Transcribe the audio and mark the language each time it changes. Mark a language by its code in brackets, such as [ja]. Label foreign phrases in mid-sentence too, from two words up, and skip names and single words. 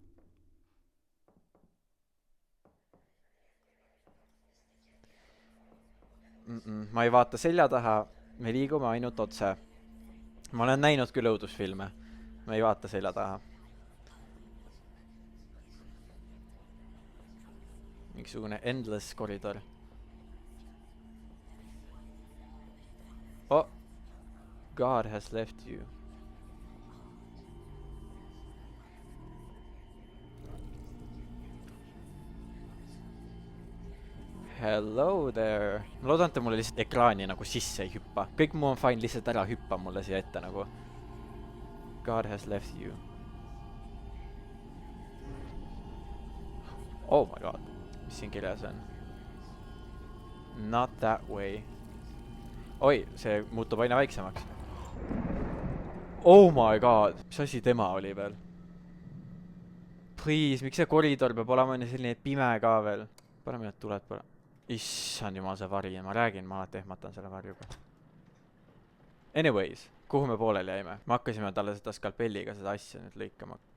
[et] Ma ei vaata selja taha. Me liigume ainult otse. Ma olen näinud küll õudusfilme. Ma ei vaata selja taha. Mingisugune endless koridor. Oh. [en] God has left you. Hello there. [et] Ma loodan, et ta mulle lihtsalt ekraani nagu sisse ei hüppa. Kõik muu on fine, lihtsalt ära hüppa mulle siia ette nagu. [en] God has left you. Oh my god. [et] Mis siin kirjas on? [en] Not that way. [et] Oi, see muutub aina väiksemaks. [en] Oh my god. [et] Mis asi tema oli veel? Please, miks see koridor peab olema selline pime ka veel? Paneme need tuled pole. Issand jumal, see vari. Ma räägin, ma alati ehmatan selle varjuga. Anyways, kuhu me pooleli jäime? Me hakkasime talle seda skalpelliga seda asja nüüd lõikama.